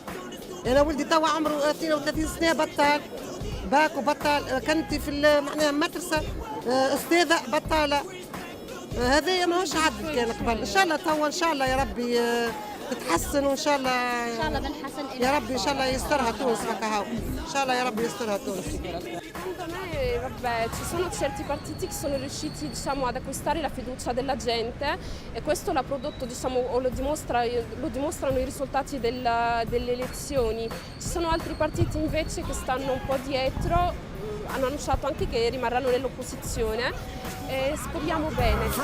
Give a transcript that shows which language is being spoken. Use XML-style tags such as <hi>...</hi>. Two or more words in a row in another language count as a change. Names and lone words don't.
<ar>أنا ولدي توا عمره 32 سنة بطال باك وبطال كنتي في معناها مدرسة أستاذة بطالة. هذا ماهوش عدل كان قبل. إن شاء الله توا إن شاء الله يا ربي تتحسن وإن شاء الله يا ربي إن شاء الله يسترها تونس هكا هاو إن شاء الله يا ربي يسترها تونس.</ar> <it>Secondo me vabbè, ci sono certi partiti che sono riusciti diciamo, ad acquistare la fiducia della gente e questo l'ha prodotto diciamo, o lo dimostrano i risultati delle elezioni. Ci sono altri partiti invece che stanno un po' dietro, hanno annunciato anche che rimarranno nell'opposizione e speriamo bene.</it>